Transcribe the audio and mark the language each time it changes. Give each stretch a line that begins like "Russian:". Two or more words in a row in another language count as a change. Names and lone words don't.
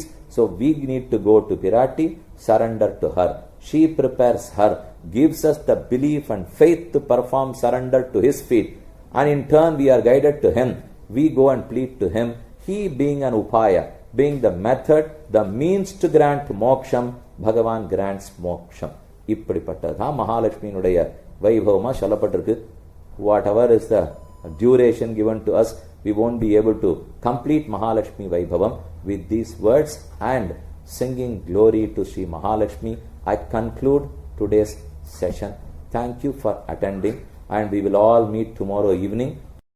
English: So we need to go to Pirati, surrender to her. She prepares her, gives us the belief and faith to perform surrender to his feet. And in turn we are guided to him. We go and plead to him. He being an upaya, being the method, the means to grant moksham, Bhagavan grants moksham.
Tamil: இப்படிப்பட்டதான் மகாலட்சுமியினுடைய வைபவமா சொல்லப்பட்டிருக்கு.
English: Whatever is the duration given to us, we won't be able to complete Mahalakshmi Vaibhavam. With these words and singing glory to Sri Mahalakshmi, I conclude today's session. Thank you for attending, and we will all meet tomorrow evening